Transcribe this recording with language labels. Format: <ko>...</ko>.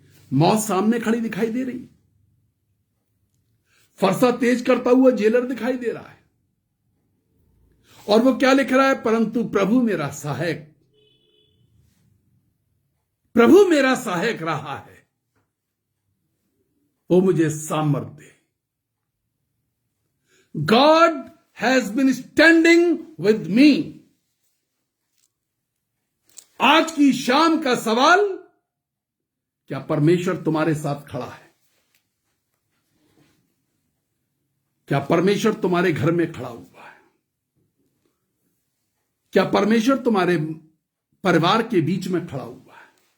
<hi>मौत सामने खड़ी दिखाई दे रही, फरसा तेज करता हुआ जेलर दिखाई दे रहा है, और वो क्या लिख रहा है? परंतु प्रभु मेरा सहायक, प्रभु मेरा सहायक रहा है, वो मुझे सामर्थ्य दे।</hi> <en>God has been standing with me.</en> <hi>आज की शाम का सवाल, क्या परमेश्वर तुम्हारे साथ खड़ा है? क्या परमेश्वर तुम्हारे घर में खड़ा हुआ है? क्या परमेश्वर तुम्हारे परिवार के बीच में खड़ा हुआ है?</hi>